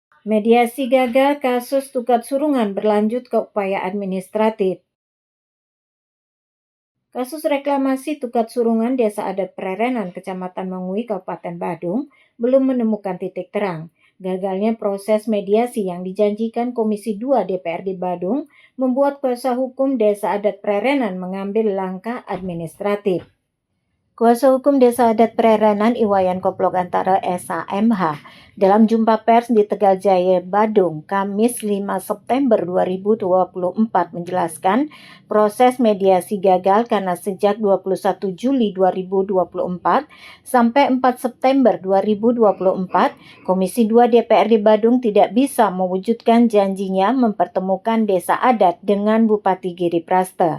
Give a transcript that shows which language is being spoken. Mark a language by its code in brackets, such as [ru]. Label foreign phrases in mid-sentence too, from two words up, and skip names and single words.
[id] Mediasi gagal, kasus Tukat Surungan berlanjut ke upaya administratif. Kasus reklamasi Tukat Surungan Desa Adat Prerenan, Kecamatan Mengui, Kabupaten Badung, belum menemukan titik terang. Gagalnya proses mediasi yang dijanjikan Komisi 2 DPRD Badung membuat kuasa hukum Desa Adat Prerenan mengambil langkah administratif. Kuasa hukum Desa Adat Prerenan Iwayan Koplok Antara SAMH dalam jumpa pers di Tegal Jaya, Badung, Kamis 5 September 2024 menjelaskan proses mediasi gagal karena sejak 21 Juli 2024 sampai 4 September 2024, Komisi 2 DPRD Badung tidak bisa mewujudkan janjinya mempertemukan Desa Adat dengan Bupati Giri Prasta.